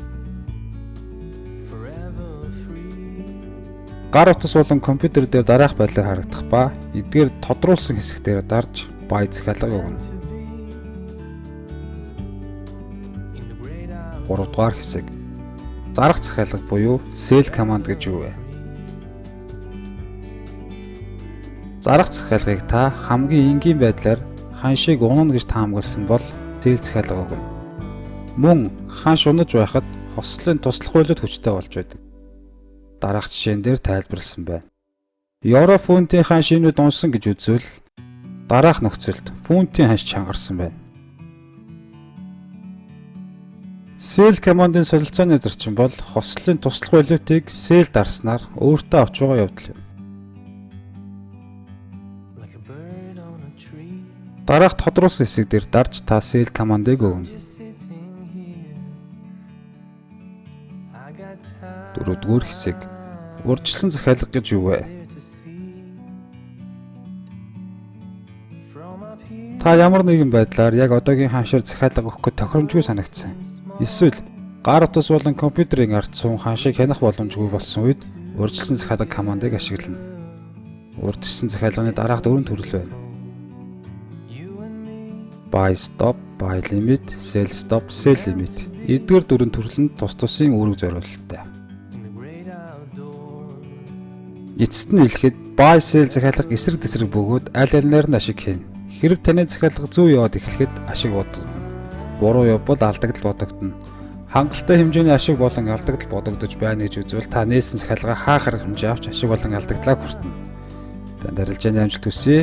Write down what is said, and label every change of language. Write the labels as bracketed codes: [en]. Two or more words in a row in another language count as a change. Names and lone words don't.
[mn] Гар утас болон компьютер дээр дараах байдлаар харагдах ба эдгээр тодруулсан хэсгээр дарж buy захиалга өгнө. 3-р хэсэг. Зарах захиалга буюу [en] sell command [mn] гэж юу вэ? Зарах захиалгыг та хамгийн энгийн байдлаар ханшийг унана гэж таамагласан бол sell захиалга өгнө. Мөн ханш унаж байхад хослолын туслах валют хүчтэй болж байдаг. Дараах жишээн дээр тайлбарласан байна. Евро фунтын ханш энэ үед унсан гэж үзвэл дараах нөхцөлд фунтын ханш чангарсан байна. [en] Sell command- [mn] ын солилцооны зарчим бол хослолын туслах валютыг sell дарснаар өөртөө авч байгаа явдал юм. Дараах тодруулсан хэсэг дээр дарж та [en] sell command- [mn] ыг өгнө. 4-р хэсэг. Урьдчилсан захиалга гэж юу вэ? Та ямар нэгэн байдлаар яг одоогийн ханшаар захиалга өгөх тохиромжгүй санагдсан. Эсвэл гар утас болон компьютерийн ард суун ханшийг хянах боломжгүй болсон үед урьдчилсан захиалга командыг ашиглана. Урьдчилсан захиалганы дараах 4 төрөл байна. [en] Buy stop, buy limit, sell stop, sell limit. [mn] Эдгээр 4 төрөл нь тус тусын үүрэг зориулалттай. Эцэст нь хэлэхэд [en] buy sell [mn] захиалга эсрэг тесрэг бөгөөд аль алинаар нь ашиг хийнэ. Хэрв таны захиалга зөв яваад эхлэхэд ашиг бодогдно. Буруу явбал алдагдал бодогдно. Хангалттай хэмжээний ашиг болон алдагдал бодогдож байна гэж үзвэл та нээсэн захиалга хаах арга хэмжээ авч ашиг болон алдагдлаа хүртэнэ. Танд арилжааны амжилт хүсье.